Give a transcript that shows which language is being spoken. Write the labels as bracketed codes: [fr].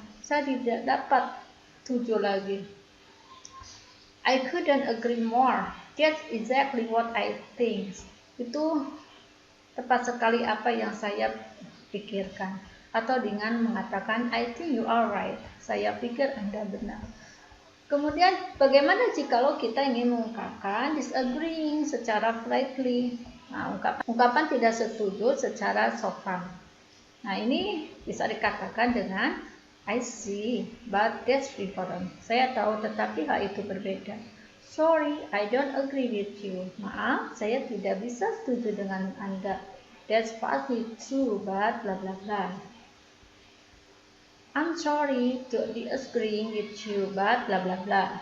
[id] Saya tidak dapat setuju lagi. [en] I couldn't agree more. That's exactly what I think. [id] Itu tepat sekali apa yang saya pikirkan. Atau dengan mengatakan, [en] I think you are right. [id] Saya pikir Anda benar. Kemudian, bagaimana jikalau kita ingin mengungkapkan disagreeing secara politely? Nah, ungkapan tidak setuju secara sopan. Nah, ini bisa dikatakan dengan, [en] I see, but that's different. [id] Saya tahu, tetapi hal itu berbeda. [en] Sorry, I don't agree with you. [id] Maaf, saya tidak bisa setuju dengan Anda. [en] That's partly true, but bla bla bla. I'm sorry to disagreeing with you, but bla bla bla.